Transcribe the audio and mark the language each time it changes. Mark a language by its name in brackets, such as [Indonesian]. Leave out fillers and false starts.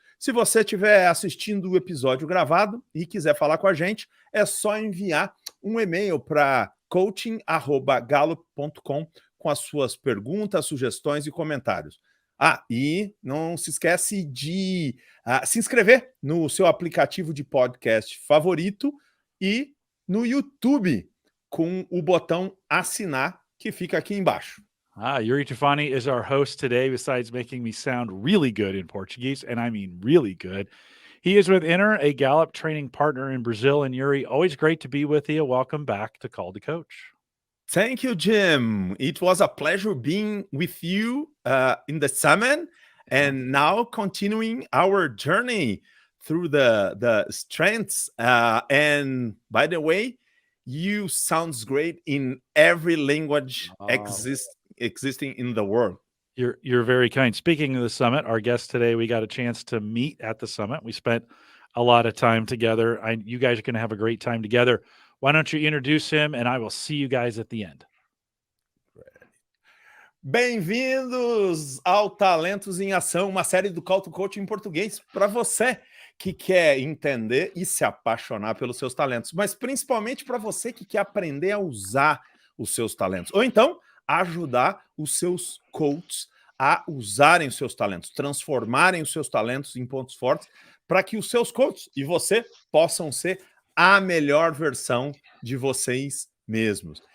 [Portuguese] Se você estiver assistindo o episódio gravado e quiser falar com a gente, é só enviar um e-mail para coaching@gallup.com com as suas perguntas, sugestões e comentários. E não se esquece de se inscrever no seu aplicativo de podcast favorito e no YouTube com o botão assinar que fica aqui embaixo. [English] Yuri Trafani is our host today, besides making me sound really good in Portuguese, and I mean really good. He is with Inner, a Gallup training partner in Brazil. And Yuri, always great to be with you. Welcome back to Call to Coach. Thank you, Jim. It was a pleasure being with you in the summit and now continuing our journey through the strengths. And by the way, you sounds great in every language existing in the world. You're very kind. Speaking of the summit, our guest today, we got a chance to meet at the summit. We spent a lot of time together. You guys are going to have a great time together. Why don't you introduce him, and I will see you guys at the end. [Portuguese] Bem-vindos ao Talentos em Ação, uma série do Call to Coach em português para você que quer entender e se apaixonar pelos seus talentos, mas principalmente para você que quer aprender a usar os seus talentos, ou então ajudar os seus coaches a usarem os seus talentos, transformarem os seus talentos em pontos fortes para que os seus coaches e você possam ser a melhor versão de vocês mesmos.